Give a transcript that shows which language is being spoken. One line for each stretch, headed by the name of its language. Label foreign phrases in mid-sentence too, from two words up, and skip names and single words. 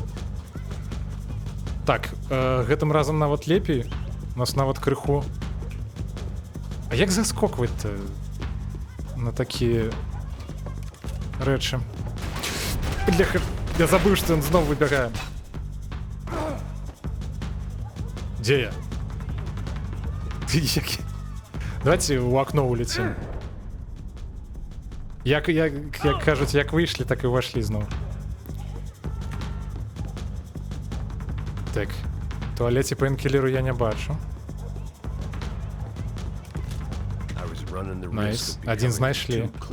Belarusian: Так, гэтым разам нават лепей. У нас нават крыху. А як заскокваць-то на такія рэчы? Бляха, я забыў, што ён зноў выбягае.
Russian: Где я? Давайте у окно улетим.
Ukrainian: Як кажуть, як вийшли, так і вийшли знову. Так, в туалеті пейнкілеру я не бачу. Найс. Один знайшли.